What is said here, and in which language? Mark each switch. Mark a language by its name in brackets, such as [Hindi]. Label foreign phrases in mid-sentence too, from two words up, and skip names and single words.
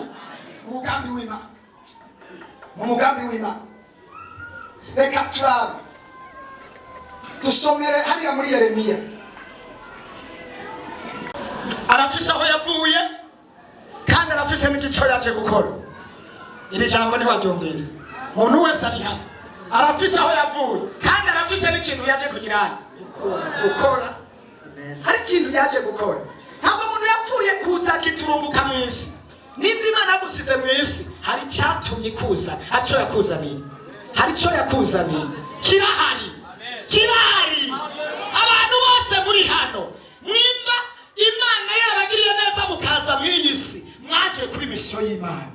[Rundi] Mu mugambi w'Imana reka turabe dusomere hariya muri Yeremiya. Arafise aho yavuye kandi arafise n'igico yaje gukora. Iri jambo ntiwaryumvise. Umuntu wese ari hano arafise aho yavuye kandi arafise n'ikintu yaje kugirana gukora. Hari ikintu yaje gukora. Ntabwo umuntu yapfuye kuza akiturumbuka mu isi. Nimba Imana yagusize mu isi hari icyatumye kuza hari icyo yakuzaniye kirahari. Abantu bose muri hano nimba Imana yarabagiriye neza mukaza mu iyi si mwaje kuri misiyo y'Imana.